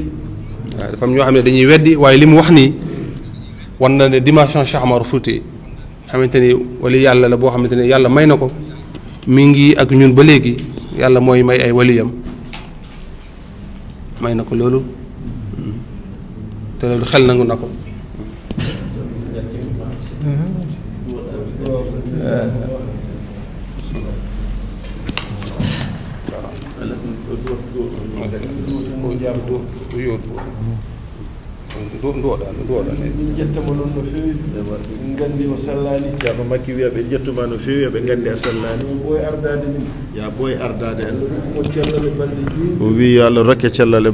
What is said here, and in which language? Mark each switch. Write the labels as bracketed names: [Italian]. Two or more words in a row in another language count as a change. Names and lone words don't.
[Wolof] waaw dafa am ñoo xam ne dañuy weddi waaye li mu wax nii wan na ne dimension Cheikh Omar Fouti xamante ni wali yàlla la boo xamante ne yàlla may na ko mi ngi ak ñun ba léegi yàlla mooy may ay waliyam may na ko loolu te loolu xel nangu na ko. [Fula] min jettamo noon no feewi gandi o sallani ceerno makki wiya ɓe jettuma no feewi eɓe gandi a sallani ɓooy ardade min ya ɓooy ardade en mo cellale balɗe juutɗe o wi yo Allah rokke cellale